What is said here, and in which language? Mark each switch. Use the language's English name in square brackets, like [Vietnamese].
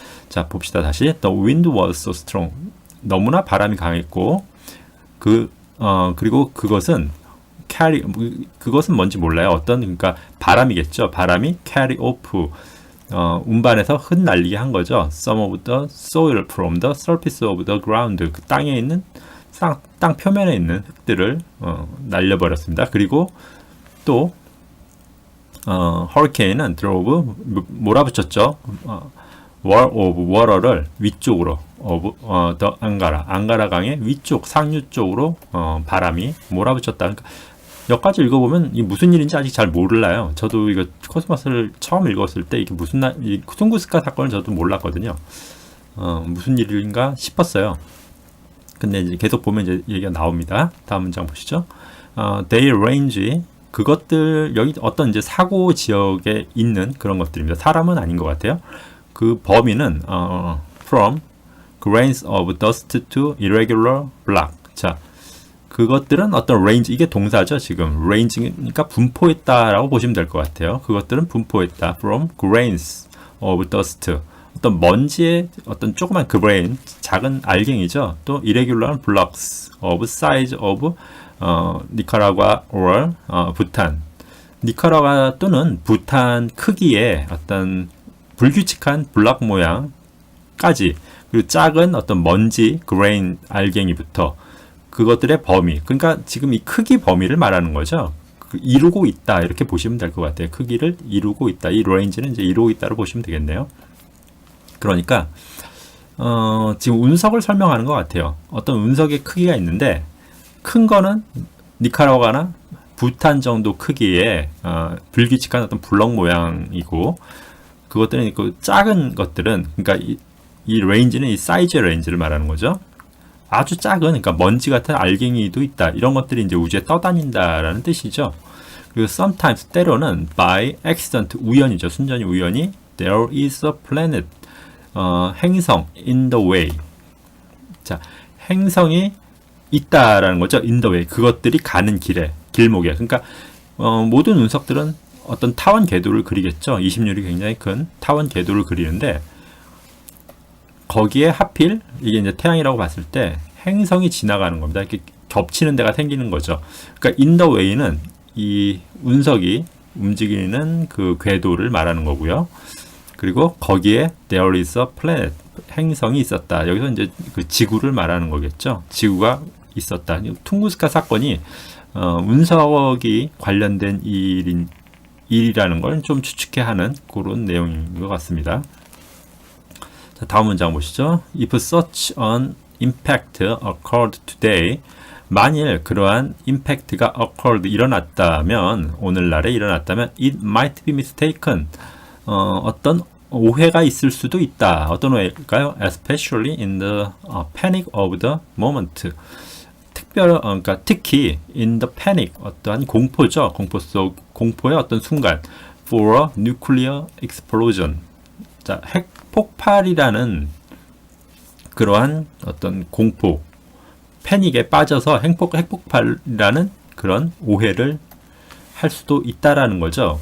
[Korean] 자, 봅시다. 다시. [English] The wind was so strong. [Korean] 너무나 바람이 강했고 그리고 그것은 그것은 뭔지 몰라요. 그러니까 바람이겠죠. 바람이 [English] carry off, [Korean] 운반해서 흩날리게 한 거죠. [English] Some of the soil from the surface of the ground. [Korean] 그 땅에 있는 땅 표면에 있는 흙들을 날려버렸습니다. 그리고 또 hurricane은 [English] drove, [Korean] 몰아붙였죠. [English] wall of water [Korean] 를 위쪽으로, [English] of the [Korean] 앙가라 강의 위쪽 상류 쪽으로 바람이 몰아붙였다. 그러니까 여기까지 읽어보면 이 무슨 일인지 아직 잘 몰라요. 저도 이거 코스모스를 처음 읽었을 때 이게 이 퉁구스카 사건을 저도 몰랐거든요. 무슨 일인가 싶었어요. 근데 이제 계속 보면 이제 얘기가 나옵니다. 다음 문장 보시죠. [English] They range, [Korean] 그것들, 여기 어떤 이제 사고 지역에 있는 그런 것들입니다. 사람은 아닌 것 같아요. 그 범위는, [English] from grains of dust to irregular block. [Korean] 자, 그것들은 어떤 range, 이게 동사죠, 지금. range니까 분포했다라고 보시면 될 것 같아요. 그것들은 분포했다. [English] from grains of dust. [Korean] 어떤 먼지의 어떤 조그만 그레인, 작은 알갱이죠. [English] 또 irregular blocks of size of 니카라과 or 부탄. [Korean] 니카라과 또는 부탄 크기의 어떤 불규칙한 블럭 모양까지, 그리고 작은 어떤 먼지 그레인 알갱이부터 그것들의 범위. 그러니까 지금 이 크기 범위를 말하는 거죠. 이루고 있다, 이렇게 보시면 될 것 같아요. 크기를 이루고 있다. 이 레인지는 이제 이루고 있다로 보시면 되겠네요. 그러니까 지금 운석을 설명하는 것 같아요. 어떤 운석의 크기가 있는데 큰 거는 니카라과나 부탄 정도 크기의 불규칙한 어떤 블럭 모양이고, 그것들은 그 작은 것들은, 그러니까 이 레인지는 이 사이즈의 레인지를 말하는 거죠. 아주 작은, 그러니까 먼지 같은 알갱이도 있다. 이런 것들이 이제 우주에 떠다닌다라는 뜻이죠. 그리고 [English] sometimes, [Korean] 때로는 [English] by accident, [Korean] 우연이죠. 순전히 우연히 [English] there is a planet, 행성 in the way. [Korean] 자, 행성이 있다라는 거죠. [English] in the way. [Korean] 그것들이 가는 길에, 길목에. 그러니까 모든 운석들은 어떤 타원 궤도를 그리겠죠. 20률이 굉장히 큰 타원 궤도를 그리는데 거기에 하필 이게 이제 태양이라고 봤을 때 행성이 지나가는 겁니다. 이렇게 겹치는 데가 생기는 거죠. 그러니까 [English] in the way [Korean] 는 이 운석이 움직이는 그 궤도를 말하는 거고요. 그리고 거기에 [English] there is a planet, [Korean] 행성이 있었다. 여기서 이제 그 지구를 말하는 거겠죠. 지구가 있었다. 퉁구스카 사건이 운석이 관련된 일이라는 걸 좀 추측해 하는 그런 내용인 것 같습니다. 자, 다음 문장 보시죠. [English] If such an impact occurred today, [Korean] 만일 그러한 [English] impact가 occurred, [Korean] 일어났다면, 오늘날에 일어났다면, [English] it might be mistaken, [Korean] 어떤 오해가 있을 수도 있다. 어떤 오해일까요? [English] Especially in the panic of the moment. [Korean] 그러니까 특히 [English] in the panic, [Korean] 어떠한 공포죠. 공포의 어떤 순간. [English] For a nuclear explosion. [Korean] 자, 핵 폭발이라는 그러한 어떤 공포, 패닉에 빠져서 핵폭발이라는 그런 오해를 할 수도 있다라는 거죠.